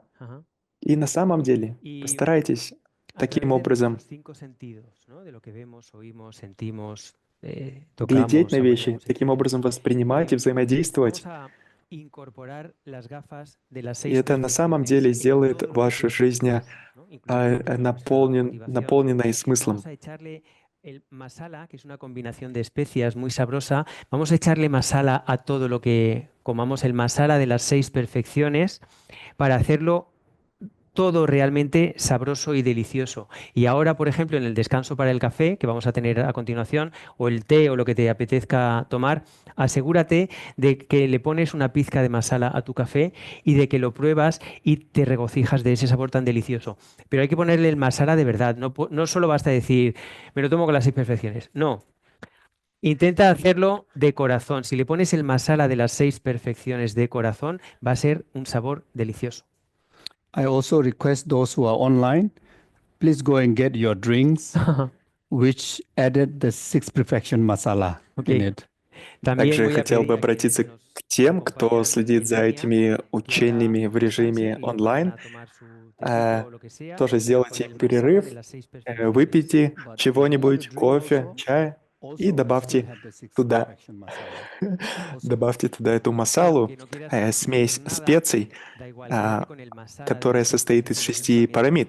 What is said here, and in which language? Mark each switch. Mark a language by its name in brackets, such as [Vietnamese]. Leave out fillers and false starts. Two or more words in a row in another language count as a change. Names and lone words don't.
[Russian] И на самом деле постарайтесь таким образом глядеть на вещи, таким образом воспринимать и взаимодействовать. И это на самом деле сделает вашу жизнь наполненной смыслом. [Spanish] El masala, que es una combinación de especias muy sabrosa, vamos a echarle masala a todo lo que comamos, el masala de las 6 perfecciones, para hacerlo todo realmente sabroso y delicioso. Y ahora, por ejemplo, en el descanso para el café, que vamos a tener a continuación, o el té o lo que te apetezca tomar, asegúrate de que le pones una pizca de masala a tu café y de que lo pruebas y te regocijas de ese sabor tan delicioso. Pero hay que ponerle el masala de verdad, no solo basta decir, me lo tomo con las 6 perfecciones. No. Intenta hacerlo de corazón. Si le pones el masala de las 6 perfecciones de corazón, va a ser un sabor delicioso. [English] I also request those who are online, please go and get your drinks, which added the 6 perfection masala in it. [Russian] Также я хотел бы обратиться к тем, кто следит за этими учениями в режиме онлайн. Тоже сделайте перерыв, выпейте чего-нибудь, кофе, чай, и добавьте туда эту масалу, смесь специй, которая состоит из 6 пирамид.